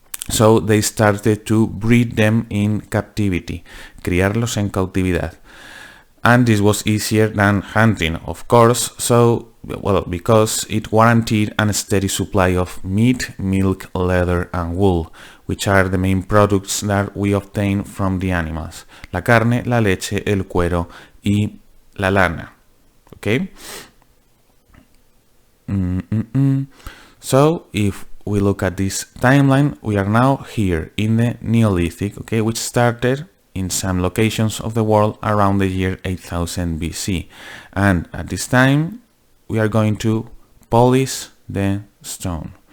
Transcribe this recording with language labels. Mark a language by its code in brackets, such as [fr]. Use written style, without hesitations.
[en] So they started to breed them in captivity, [es] criarlos en cautividad. [en] And this was easier than hunting, of course, because it guaranteed a steady supply of meat, milk, leather, and wool, which are the main products that we obtain from the animals. [es] La carne, la leche, el cuero, y la lana. [en] Okay? So, if we look at this timeline, we are now here in the Neolithic, okay, which started in some locations of the world around the year 8000 BC. And at this time, we are going to polish the stone.